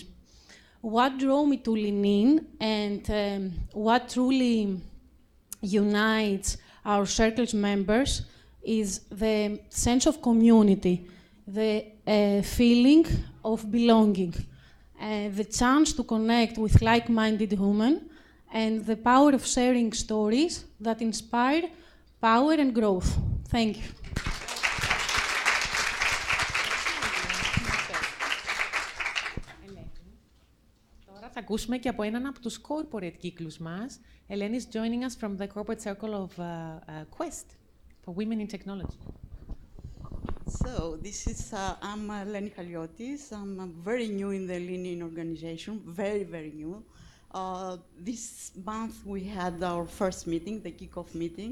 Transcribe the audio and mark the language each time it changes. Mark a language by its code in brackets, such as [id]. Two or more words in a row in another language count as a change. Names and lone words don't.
[en] What drew me to lean in and what truly unites our circle's members is the sense of community, the feeling of belonging, the chance to connect with like-minded women, and the power of sharing stories that inspire power and growth. Thank you. [el] Τώρα θα ακούσουμε και από έναν από τους corporate κύκλους μας. [en] Eλένη is joining us from the corporate circle of Quest for women in technology. So, I'm Eλένη Χαλιώτη. I'm very new in the Eλένη organization, very new. This month we had our first meeting, the kickoff meeting.